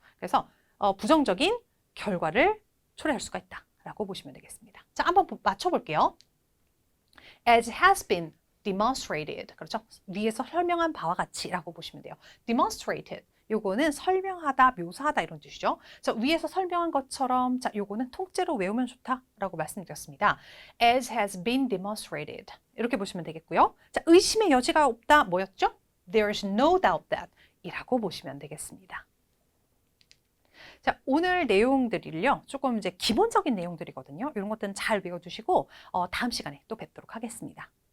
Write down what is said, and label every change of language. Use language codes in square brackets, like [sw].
[ko] 그래서 부정적인 결과를 초래할 수가 있다. 라고 보시면 되겠습니다. 자, 한번 맞춰볼게요. [en] As has been demonstrated. [ko] 그렇죠? 위에서 설명한 바와 같이 라고 보시면 돼요. demonstrated. 요거는 설명하다, 묘사하다 이런 뜻이죠. 자, 위에서 설명한 것처럼 자, 요거는 통째로 외우면 좋다라고 말씀드렸습니다. [en] As has been demonstrated. [ko] 이렇게 보시면 되겠고요. 자, 의심의 여지가 없다 뭐였죠? [en] There's no doubt that [ko] 이라고 보시면 되겠습니다. 자, 오늘 내용들을요, 조금 이제 기본적인 내용들이거든요. 이런 것들은 잘 외워두시고, 다음 시간에 또 뵙도록 하겠습니다.